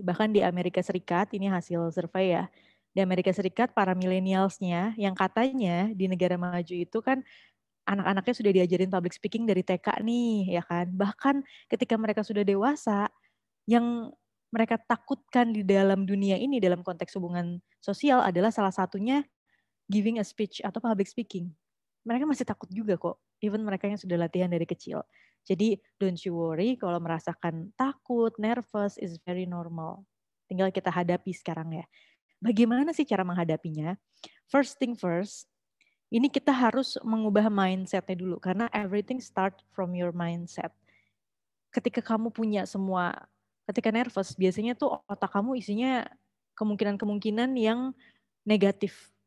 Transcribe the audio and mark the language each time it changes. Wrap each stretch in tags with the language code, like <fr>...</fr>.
<id>Bahkan di Amerika Serikat, ini hasil survei ya, di Amerika Serikat para millennials-nya yang katanya di negara maju itu kan anak-anaknya sudah diajarin public speaking dari TK nih, ya kan. Bahkan ketika mereka sudah dewasa, yang mereka takutkan di dalam dunia ini, dalam konteks hubungan sosial adalah salah satunya</id> <en>giving a speech</en> <id>atau public speaking. Mereka masih takut juga kok, even mereka yang sudah latihan dari kecil. Jadi</id> <en>don't you worry</en> <id>kalau merasakan takut,</id> <en>nervous is very normal.</en> <id>Tinggal kita hadapi sekarang ya. Bagaimana sih cara menghadapinya?</id> <en>First thing first,</en> <id>ini kita harus mengubah mindset-nya dulu karena</id> <en>everything start from your mindset.</en> <id>Ketika kamu punya semua, ketika nervous biasanya tuh otak kamu isinya kemungkinan-kemungkinan yang negatif.</id>